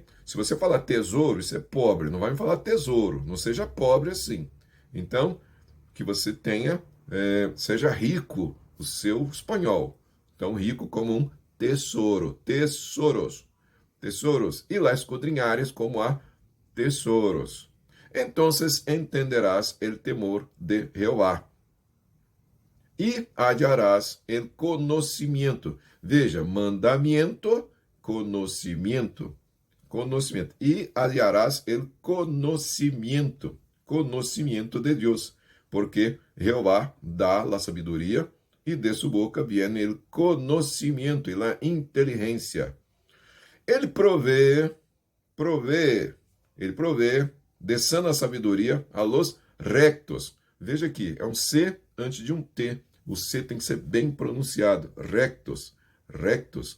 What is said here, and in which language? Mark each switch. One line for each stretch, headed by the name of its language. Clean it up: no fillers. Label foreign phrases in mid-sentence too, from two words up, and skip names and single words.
Portuguese: Se você falar tesouro, isso é pobre. Não vai me falar tesouro. Não seja pobre assim. Então, que você tenha, seja rico o seu espanhol. Então, rico como um tesouro. Tesouros. Tesouros. E lá escudrinhares como a tesouros.
Spanish: Entonces entenderás el temor de Jehová.
Portuguese: E hallarás
Spanish: el conhecimento.
Portuguese: Veja, mandamento, conhecimento. Conhecimento.
Spanish: E hallarás el
Portuguese: conhecimento. Conhecimento de Deus.
Spanish: Porque Jehová dá la sabedoria e de sua boca viene el conhecimento e la inteligência. Ele provê, de sana sabedoria a los rectos.
Portuguese: Veja aqui, é um C antes de um T. O C tem que ser bem pronunciado.
Spanish: Rectos, rectos.